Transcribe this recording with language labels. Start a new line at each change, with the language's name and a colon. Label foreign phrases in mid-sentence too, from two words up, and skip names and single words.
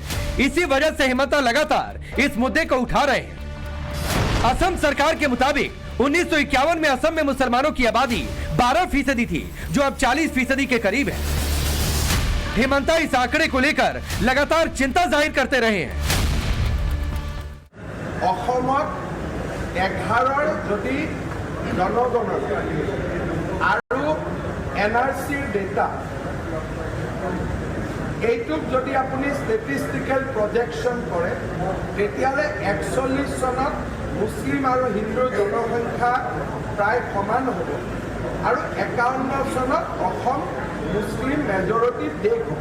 Hindi: इसी वजह से हेमंता लगातार इस मुद्दे को उठा रहे हैं। असम सरकार के मुताबिक 1951 में असम में मुसलमानों की आबादी 12% थी, जो अब 40% के करीब है। हेमंता इस आंकड़े को लेकर लगातार चिंता जाहिर करते रहे हैं।
Assamese: 11 যদি জনগণনা আৰু NRCৰ ডেটা এইটোক যদি আপুনি
English: statistical projection
Assamese: কৰে তেতিয়াহ'লে 41 চনত মুছলিম আৰু হিন্দুৰ জনসংখ্যা প্ৰায় সমান হ'ব আৰু 51 চনত অসম
English: Muslim majority
Assamese: দেশ হ'ব।